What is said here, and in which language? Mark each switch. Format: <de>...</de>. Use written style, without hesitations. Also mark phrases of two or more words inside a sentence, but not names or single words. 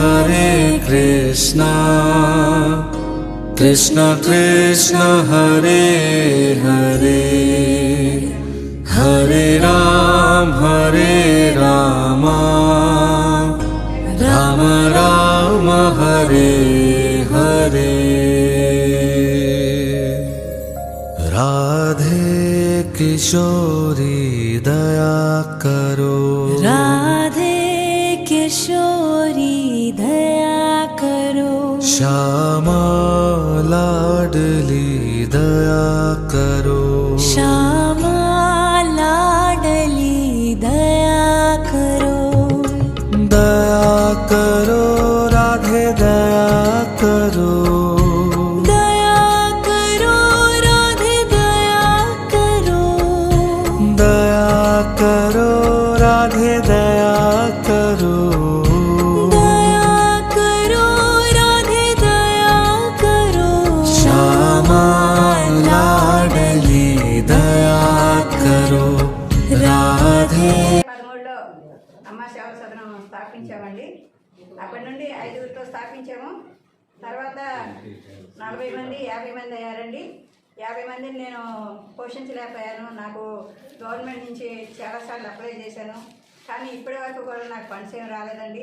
<sa>कृष्ण कृष्ण हरे हरे हरे राम राम राम हरे हरे</sa> <hi>राधे किशोरी दया करो राधे किशोरी दया करो श्यामा लाडली दया करो श्यामा लाडली दया करो दया करो राधे दया करो दया करो राधे दया करो दया करो राधे दया करो दया करो राधे दया करो श्यामा लाडली दया करो राधे</hi> <te>13లో అమ్మ సేవ సదనం స్థాపించామండి. అప్పటి నుండి 5గురితో స్థాపించాము. తర్వాత 40 మంది 50 మంది అయ్యారండి. 50 మందిని నేను పోషించలేకపోయాను. నాకు గవర్నమెంట్ నుంచి చాలాసార్లు అప్లై చేశాను, కానీ ఇప్పటి వరకు కూడా నాకు ఫండ్స్ ఏం రాలేదండి.</te>